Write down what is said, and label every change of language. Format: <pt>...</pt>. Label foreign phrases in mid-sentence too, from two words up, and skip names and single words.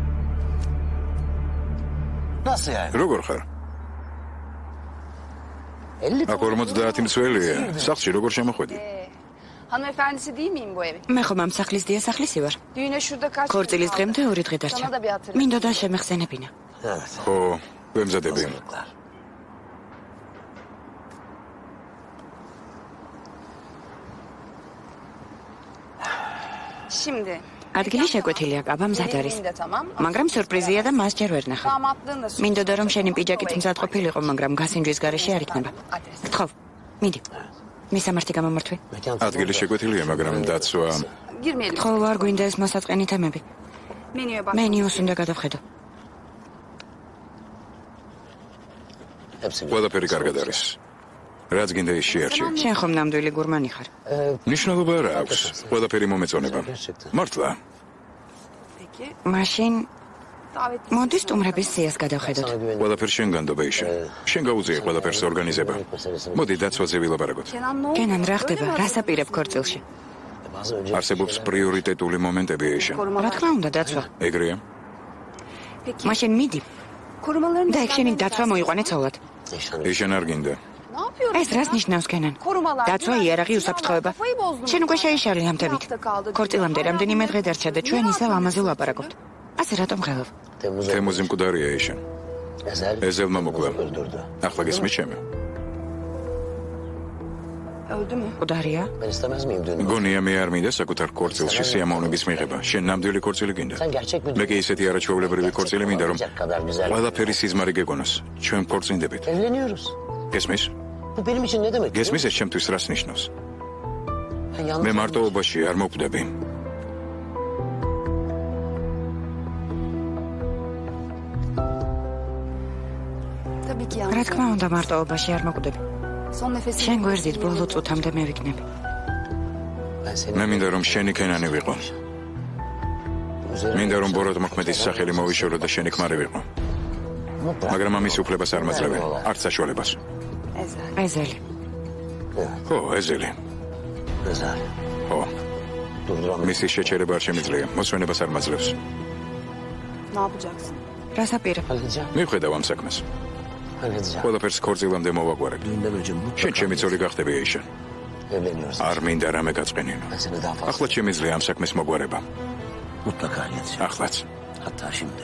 <ka>როგორ ხარ? აქ 50 მცველია. სახლში როგორ შემოხვედი?</ka> <tr>Hanımefendisi değil miyim bu evin?</tr> <ka>მე ხომ ამ სახლის დიასახლისი ვარ.</ka> <tr>Düğüne şurada kaç</tr> <ka>ქორწილის დღემდე 2 დღე დარჩა.</ka> <tr>Sana da bir hatırlat.</tr> <ka>მინდოდა შემეხსენებინა. ხო, ვემზადები.</ka> <tr>Şimdi.</tr> <ka>ადგილი შეკვეთილია, კაბა მზად არის.</ka> <tr>Gelinin de tamam.</tr> <ka>მაგრამ სიურპრიზია და მას ჯერ ვერ ნახა.</ka> <tr>Damatlığın da süper.</tr> <ka>მინდოდა რომ შენი პიჯაკით მზად ყოფილიყო, მაგრამ გასინჯვის გარეშე არ იქნება. გთხოვ, მიდი. მისამართი გამომართვე. ადგილი შეკვეთილია, მაგრამ დაცვა</ka> <tr>Girmeyelim.</tr> <ka>ხო, არ გვინდა ეს მოსაწყენი თემები.</ka> <tr>Menüye bak.</tr> <ka>მენიუს უნდა გადავხედო. ყველაფერი კარგად არის. რაც გინდა ის შეარჩი. შენ ხომ ნამდვილი გურმანი ხარ? ნიშნულობა არ აქვს. ყველაფერი მომეწონება. მართლა.</ka> <tr>Peki.</tr> <ka>მაშინ</ka> <tr>Davet.</tr> <ka>მოდი სტუმრების სიას გადავხედოთ. ყველაფერი შენ განდობა ისე. შენ გაუწიე ყველაფერს ორგანიზება. მოდი დაცვაზე ვილაპარაკოთ.</ka> <tr>Kenan ne oldu?</tr> <ka>კენან რა ხდება? რას აპირებ ქორწილში? არსებობს პრიორიტეტული მომენტები ისე. რა თქმა უნდა, დაცვა. ეგრეა.</ka> <tr>Peki.</tr> <ka>მაშინ მიდი</ka> <tr>Korumaların</tr> <ka>და ეგ შენი დაცვა მოიყვანე ცოლად. ისენ არ გინდა.</ka> <tr>Ne yapıyorsun?</tr> <ka>ეს რას ნიშნავს, კენან?</ka> <tr>Korumalar.</tr> <ka>დაცვა, იარაღი, უსაფრთხოება.</ka> <tr>Kafayı bozdun.</tr> <ka>შენ უკვე შეიშალე ამ თემით. ქორწილამდე რამდენიმე დღე დარჩა და ჩვენ ისევ ამაზე ვლაპარაკობთ. ასე რატომ ღელავ? თემუზი მკვდარია ისე. ეზელმა მოკლა. ახლა გესმის ჩემი.</ka> <tr>Öldü mü?</tr> <ka>მკვდარია? გონია მე არ მინდა საკუთარ ქორწილში სიამოვნების მიღება. შენ ნამდვილი ქორწილი გინდა. მე კი ისეთი არაჩვეულებრივი ქორწილი მინდა, რომ ყველაფერი სიზმარი გეგონოს. ჩვენ ქორწინდებით.</ka> <tr>Evleniyoruz.</tr> <ka>გესმის?</ka> <tr>Bu benim için ne demek?</tr> <ka>გესმის ეს ჩემთვის რას ნიშნავს?</ka> <tr>Ben yalnız</tr> <ka>მე მარტოობაში არ მოკვდები.</ka> <tr>Tabii ki yalnız.</tr> <ka>რა თქმა უნდა, მარტოობაში არ მოკვდები.</ka> <tr>Son nefesini.</tr> <ka>შენ გვერდით ბოლო წუთამდე მე ვიქნები.</ka> <tr>ben seni</tr> <ka>მე მინდა რომ შენი კენანი ვიყო. მინდა რომ ბოროტ მოქმედის სახელი მოვიშორო და შენი ქმარი ვიყო. მაგრამ ამის უფლებას არ მაძლევი. არც საშუალებას. Ezel. ეზელი. ხო, ეზელი. Ezel. ხო,</ka> <tr>Durduramıyorum.</tr> <ka>მისი შეჩერება არ შემიძლია. მოსვენებას არ მაძლევს.</ka> <tr>Ne yapacaksın?</tr> <ka>რას აპირებ?</ka> <tr>Halledeceğim.</tr> <ka>მივხედავ ამ საქმეს.</ka> <tr>Halledeceğim.</tr> <ka>ყველაფერს ქორწილამდე მოვაგვარებ.</ka> <tr>Düğünden önce</tr> <ka>შენ</ka> <tr>mutlaka</tr> <ka>ჩემი ცოლი გახდები ეიშა.</ka> <tr>evleniyoruz.</tr> <ka>არ მინდა რამე გაწყენინო.</ka> <tr>Ben seni daha fazla</tr> <ka>ახლა შემიძლია ამ საქმეს მოგვარება.</ka> <tr>mutlaka halledeceğim.</tr> <ka>ახლაც.</ka> <tr>Hatta şimdi.</tr>